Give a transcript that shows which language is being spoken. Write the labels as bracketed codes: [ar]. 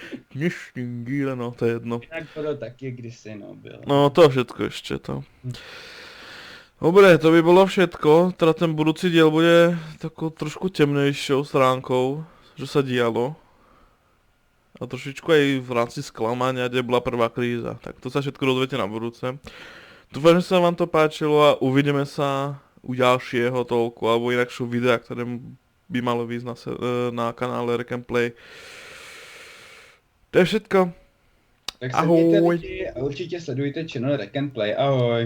[cs] Dnešním díle, no to je jedno. Jinak Gora taky kdysi, no byl. [sk] No to všetko ešte to. Dobre, to by bolo všetko, teda ten budúci diel bude takou trošku temnejšou stránkou, že sa dialo. A trošičku aj v rámci sklamania, kde bola prvá kríza. Tak to sa všetko dozviete na budúce. Dúfam, že sa vám to páčilo a uvidíme sa u ďalšieho toľku, alebo inakšou videa, ktoré by malo výsť na kanále Rack and Play. To je všetko. [cs] Tak se mějte lidi a určitě sledujte channel Rack and Play. Ahoj.